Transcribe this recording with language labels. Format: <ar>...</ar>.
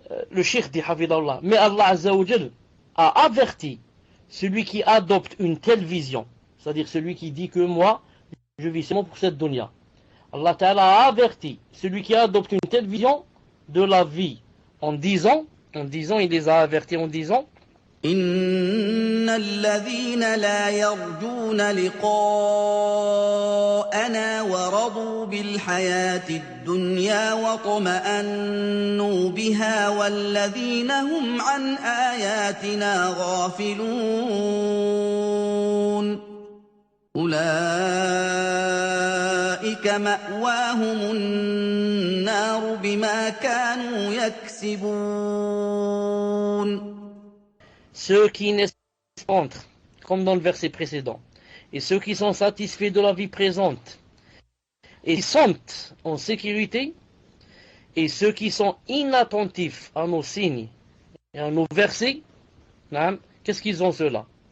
<fr>Le cheikh dit Hafidallah, mais Allah Azza wa Jal a averti celui qui adopte une telle vision, c'est-à-dire celui qui dit que moi, je vis seulement pour cette dunya. Allah Ta'ala a averti celui qui adopte une telle vision de la vie en disant, il les a avertis en disant</fr> <ar>إن الذين لا يرجون لقاءنا ورضوا بالحياة الدنيا واطمأنوا بها والذين هم عن آياتنا غافلون أولئك مأواهم النار بما كانوا يكسبون.</ar> <fr>Ceux qui entrent, comme dans le verset précédent, et ceux qui sont satisfaits de la vie présente, et sont en sécurité, et ceux qui sont inattentifs à nos signes et à nos versets, qu'est-ce qu'ils ont ceux-là?</fr>